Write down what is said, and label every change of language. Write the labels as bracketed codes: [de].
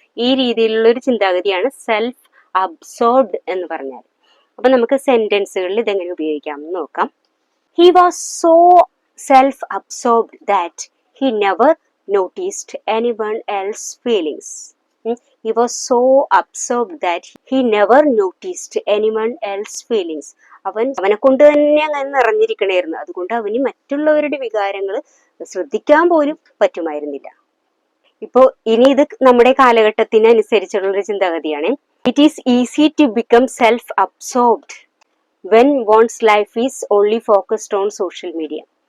[ml] ഈ രീതിയിലുള്ള ഒരു ചിന്താഗതിയാണ് സെൽഫ് അബ്സോർബ്ഡ് എന്ന് പറഞ്ഞാൽ. അപ്പൊ നമുക്ക് സെന്റൻസുകളിൽ ഇതെങ്ങനെ ഉപയോഗിക്കാം എന്ന് നോക്കാം. [en] He was so self absorbed that he never noticed anyone else feelings. He was so absorbed that he never noticed anyone else feelings. [ml] അവനെ കൊണ്ട് തന്നെ അങ്ങനെ നിറഞ്ഞിരിക്കണായിരുന്നു. അതുകൊണ്ട് അവന് മറ്റുള്ളവരുടെ വികാരങ്ങൾ ശ്രദ്ധിക്കാൻ പോലും പറ്റുമായിരുന്നില്ല. ഇപ്പോ ഇനി ഇത് നമ്മുടെ കാലഘട്ടത്തിന് അനുസരിച്ചുള്ള ഒരു ചിന്താഗതിയാണ്. [en] It is easy to become self absorbed when one's life is only focused on social media.